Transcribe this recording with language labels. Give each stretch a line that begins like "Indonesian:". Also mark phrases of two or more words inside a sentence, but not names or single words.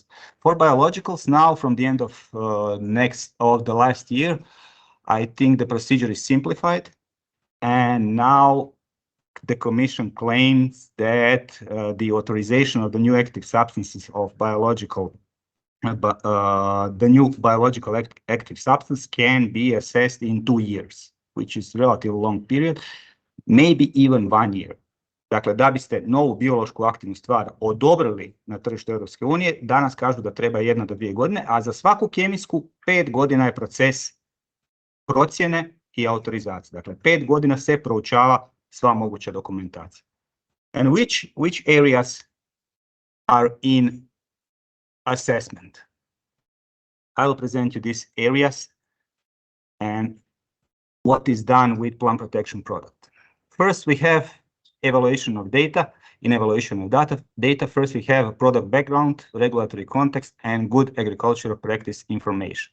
English: For biologicals now, from the end of the last year, I think the procedure is simplified, and now the Commission claims that the authorization of the new active substances of the new biological active substance can be assessed in 2 years, which is a relatively long period, maybe even 1 year.
Croatian: Dakle, da biste novu biološku aktivnu stvar odobrili na tržištu Europske unije, danas kažu da treba 1 do 2 godine, a za svaku kemijsku 5 godina je proces procjene i autorizacije. Dakle, 5 godina se proučava sva moguća dokumentacija.
English: And which areas are in assessment? I will present you these areas and what is done with plant protection product. First, we have evaluation of data. In evaluation of data, first we have a product background, regulatory context, and good agricultural practice information.